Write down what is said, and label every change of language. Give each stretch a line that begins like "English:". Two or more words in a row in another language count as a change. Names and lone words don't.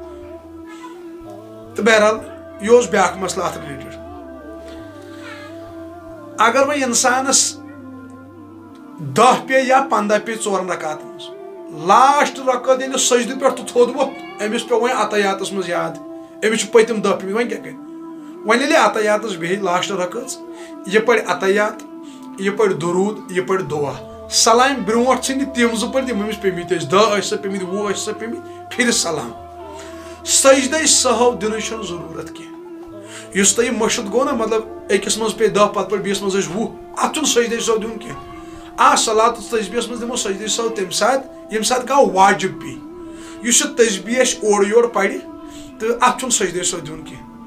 Kashmiri: تہٕ بہرحال یہِ اوس بیاکھ مسلہٕ اتھ رِلیٹڈ اگر وہ انسانس 10 پے یا 15 پے 4 رکعت لاسٹ رکعت ییٚلہِ سجدٕ پٮ۪ٹھ تہٕ تھوٚد ووٚتھ أمِس پیوٚو وۄنۍ عطیاتس منٛز یاد أمِس چھُ پٔتِم 10 پیٚمٕتۍ وۄنۍ کیٛاہ کرِ وۄنۍ ییٚلہِ عطیاتس بیٚہہِ لاسٹ رکعت یہِ پرِ عطیات یہِ پرِ درود یہِ پرِ دعا سلام برونٛٹھ ژھٕنہِ تِم 2 پٔرۍ تِم أمِس پیٚمٕتۍ ٲسۍ 10 ٲسۍ سا پیٚمٕتۍ 20 ٲسۍ سا پیٚمٕتۍ پھِرِ سلام سجدے سہو دِنٕچ چھنہٕ ضروٗرت کینٛہہ یُس تۄہہِ مٔشِد گوٚو نا مطلب أکِس منٛز پیٚیہِ 10 پتہٕ پٮ۪ٹھ بیٚیِس منٛز ٲسۍ 20 اتھ چھُنہٕ سجدے سہو دیُن کینٛہہ صلات تسبیحس منٛز دِمو سجدے سہو تمہِ ساتہٕ ییٚمہِ ساتہٕ کانٛہہ واجب پیٚیہِ یُس یہِ تسبیح اَسہِ اورٕ یورٕ پرِ تہٕ اتھ چھُنہٕ سجدے سہو دیُن کینٛہہ